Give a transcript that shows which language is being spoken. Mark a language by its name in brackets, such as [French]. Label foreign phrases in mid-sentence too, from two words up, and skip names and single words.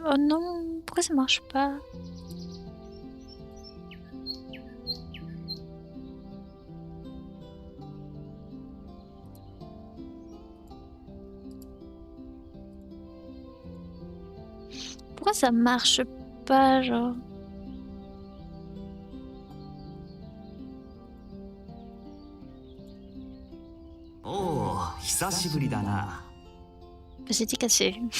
[French] Oh non, pourquoi ça marche pas? Pourquoi ça marche pas, genre? [Japanese] Oh, 久しぶりだな。 [French] Bah, c'était cassé.